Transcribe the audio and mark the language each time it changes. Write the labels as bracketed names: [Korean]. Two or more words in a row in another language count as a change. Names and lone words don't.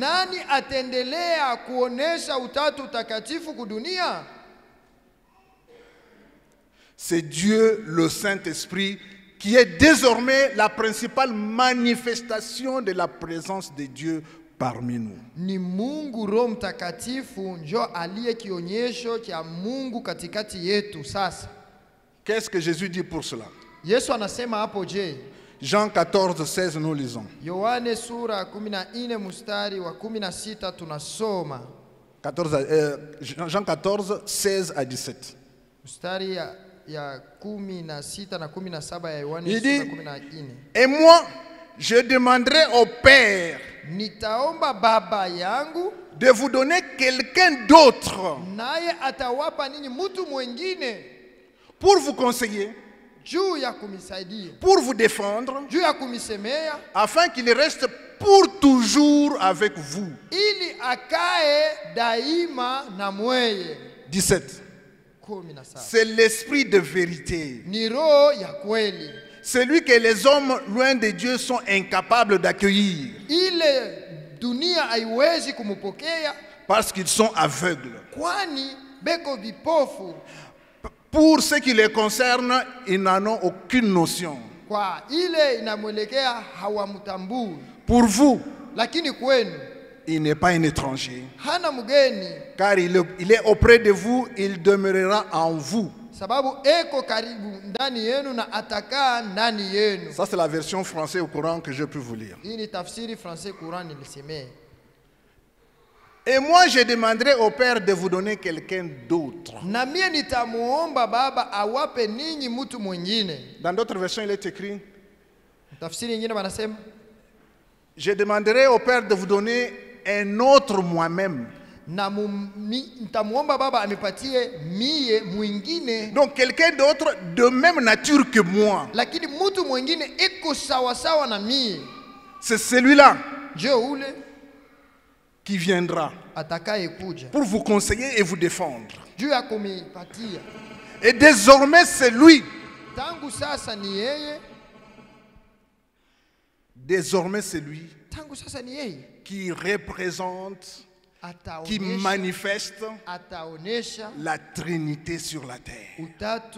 [French] C'est Dieu, le Saint-Esprit, qui est désormais la principale manifestation de la présence de Dieu parmi nous. [Swahili] Ni Mungu Roho Mtakatifu njo aliye kionyesho cha Mungu katikati yetu sasa. [French] Qu'est-ce que Jésus dit pour cela? [Swahili] Yesu anasema hapo je? [French] Jean 14, 16, nous lisons. [Swahili] Yohane sura 14 mstari wa 16 tunasoma. [French] Jean 14, 16 à 17. [Swahili] Mstari ya 16 na 17 ya Yohane sura 14. [French] Et moi, je demanderai au Père [Swahili] nitaomba Baba yangu [French] de vous donner quelqu'un d'autre [Swahili] naye atawapa ninyi mtu mwingine [French] pour vous conseiller, [Swahili] juu ya kumisaidia, [French] pour vous défendre, [Swahili] juu ya kumisemea, [French] afin qu'il reste pour toujours avec vous. [Swahili] Ili akae daima na mweye. [French] 17. C'est l'esprit de vérité. [Swahili] Ni roho ya kweli. [French] Celui que les hommes loin de Dieu sont incapables d'accueillir. [Swahili] Ile dunia haiwezi kumupokea [French] parce qu'ils sont aveugles. [Swahili] Kwani beko vipofu. [French] Pour ce qui les concerne, ils n'en ont aucune notion. [Swahili] Kwa ile inamwelekea hawamtambui. [French] Pour vous, [Swahili] lakini kwenu, [French] il n'est pas un étranger. [Swahili] Hana mgeni. [French] Car il est auprès de vous, il demeurera en vous. [Swahili] Sababu eko karibu ndani yenu na atakaa ndani yenu. [French] Ça c'est la version française au Coran que je peux vous lire. [Swahili] Hii ni tafsiri français Coran nilisemea. [French] Et moi je demanderai au Père de vous donner quelqu'un d'autre. [Swahili] Na mie nitamuomba Baba awape ninyi mtu mwingine. [French] Dans d'autres versions il est écrit. [Swahili] Tafsiri nyingine wanasema, [French] je demanderai au Père de vous donner un autre moi-même. [Swahili] Na nitamuomba Baba amipatie mie mwingine. [French] Donc quelqu'un d'autre de même nature que moi. [Swahili] Lakini mtu mwingine iko sawa sawa na mie. [French] C'est celui-là. [Swahili] Je ule [French] qui viendra pour vous conseiller et vous défendre. Et désormais c'est lui. Désormais c'est lui qui représente, qui manifeste la Trinité sur la terre.